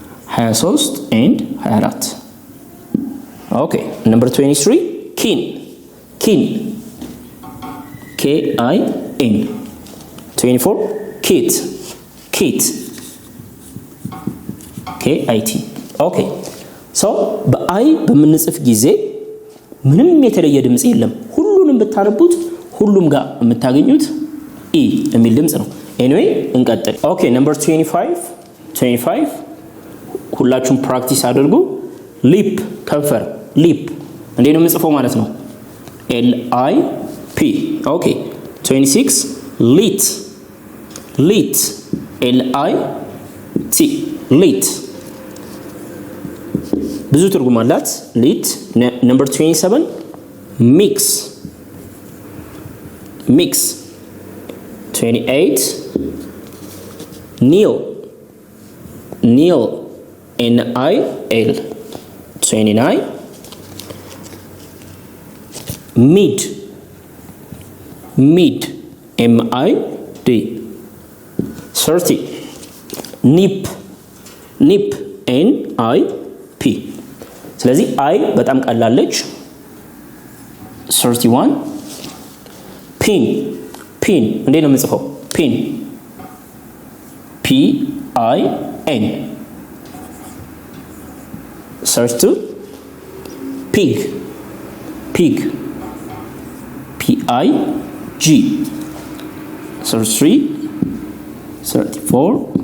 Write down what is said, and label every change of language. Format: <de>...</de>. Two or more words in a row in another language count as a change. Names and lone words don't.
<en>23 and 24 okay number 23 kin kin K-I-N 24 kit kit K-I-T okay so</en> <am>በአይ በምንጽፍ ጊዜ ምንም የተለየ ድምጽ የለም ሁሉንም ብታነቡት ሁሉም ጋር የምታገኙት ኢ የሚል ድምጽ ነው</am> <en>anyway</en> <am>እንቀጥል</am> <en>okay number 25</en> <am>ሁላችሁም ፕራክቲስ አድርጉ ሊፕ ከንፈር ሊፕ እንዴት ነው የምጽፈው ማለት ነው</am> <en>L I P okay 26 lit lit L I T lit</en> <am>ብዙ ትርጉም አላት</am> <en>lit number 27 mix mix 28 kneel kneel N-I-L 29 mid mid M-I-D 30 nip nip N-I-P</en> <am>ስለዚህ</am> <en>I</en> <am>በጣም ቀላለች</am> <en>31 pin pin</en> <am>እንዴት ነው የምጽፈው</am> <en>pin P-I-N 32 pig pig P-I-G 33 34</en>